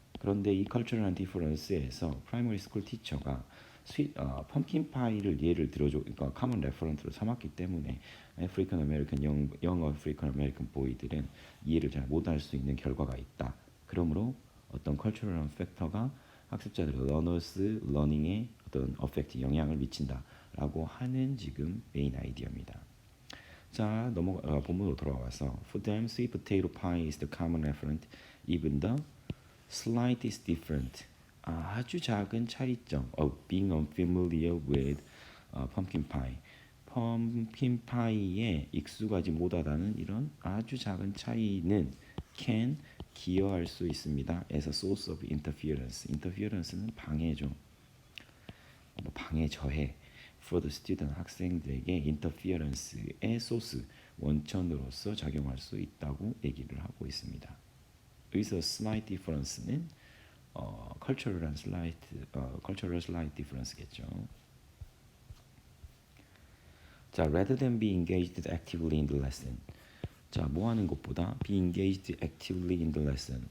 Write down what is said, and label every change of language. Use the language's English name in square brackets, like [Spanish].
[Korean] 그런데 이 컬처럴한 디퍼런스에서 프라이머리 스쿨 티처가 펌킨 파이를 예를 들어줘, 그러니까 커먼 레퍼런트로 삼았기 때문에 아프리칸 아메리칸 영 아프리칸 아메리칸 보이들은 이해를 잘 못할 수 있는 결과가 있다. 그러므로 어떤 컬처럴한 팩터가 학습자들의 러너스 러닝에 어떤 어펙트 영향을 미친다라고 하는 지금 메인 아이디어입니다. 자, 본문으로 돌아와서 [English] For them, sweet potato pie is the common referent. Even the slightest different. [Korean] 아주 작은 차이점 [English] of being unfamiliar with pumpkin pie. [Korean] 펌킨 파이에 익숙하지 못하다는 이런 아주 작은 차이는 can 기여할 수 있습니다. [English] as a source of interference. [Korean] interference는 방해죠. 방해, 저해. [English] For the student, [Korean] 학생들에게 interference의 소스, 원천으로서 작용할 수 있다고 얘기를 하고 있습니다. 여기서 slight difference는 cultural slight difference겠죠. [English] 자, rather than be engaged actively in the lesson. [Korean] 자, 뭐 하는 것보다 [English] be engaged actively in the lesson.